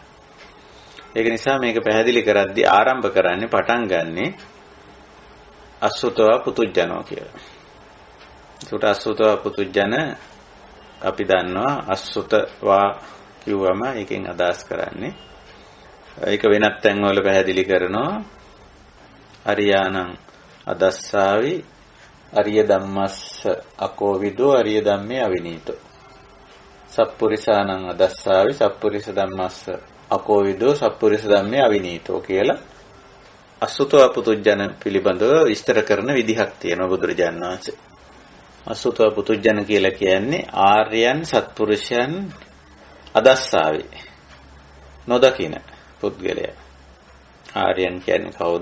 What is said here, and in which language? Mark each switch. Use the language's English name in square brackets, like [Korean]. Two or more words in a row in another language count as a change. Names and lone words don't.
[Sinhala] ඒක නිසා මේක පැහැදිලි කරද්දී ආරම්භ කරන්නේ පටන් ගන්නෙ [Pali] අසුතව පුතුජනෝ [Sinhala] කියලා. ඒකට [Pali] අසුතව පුතුජන [Sinhala] අපි දන්නවා අසුතවා කිව්වම එකෙන් අදහස් කරන්නේ ඒක වෙනත් තැන්වල පැහැදිලි කරනවා. [Pali] අරියාණං අදස්සාවි අරිය ධම්මස්ස අකෝවිදෝ අරිය ධම්මේ අවිනීතෝ. සප්පුරිසාණං අදස්සාවි සප්පුරිස ධම්මස්ස අකෝවිදෝ සප්පුරිස ධම්මේ අවිනීතෝ [Sinhala] කියලා [Pali] අසුතවා පුතුජන [Sinhala] පිළිබඳව විස්තර කරන විදිහක් තියෙනවා බුදුරජාණන් වහන්සේ. [Pali] අසුතවා පුතුජන [Sinhala] කියලා කියන්නේ ආර්යයන් සත්පුරුෂයන් අදස්සාවි නොදකින පුද්ගලයා. ආර්යයන් කියන්නේ කවුද?